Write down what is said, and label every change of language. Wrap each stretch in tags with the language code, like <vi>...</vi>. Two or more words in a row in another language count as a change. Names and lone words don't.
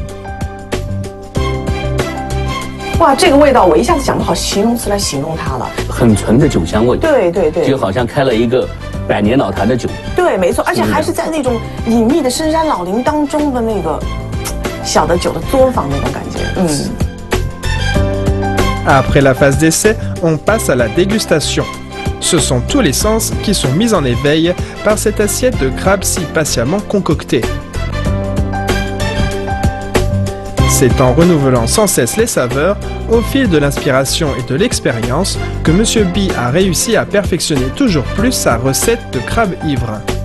<zh>哇，这个味道我一下子想不好形容词来形容它了。很纯的酒香味。对，就好像开了一个100年老坛的酒。对，没错，而且还是在那种隐秘的深山老林当中的那个小的酒的作坊那种感觉。</zh> <fr>Après la phase d'essai, on passe à la dégustation. Ce sont tous les sens qui sont mis en éveil par cette assiette de crabe si patiemment concoctée. C'est en renouvelant sans cesse les saveurs, au fil de l'inspiration et de l'expérience, que Monsieur B a réussi à perfectionner toujours plus sa recette de crabe ivre.</fr>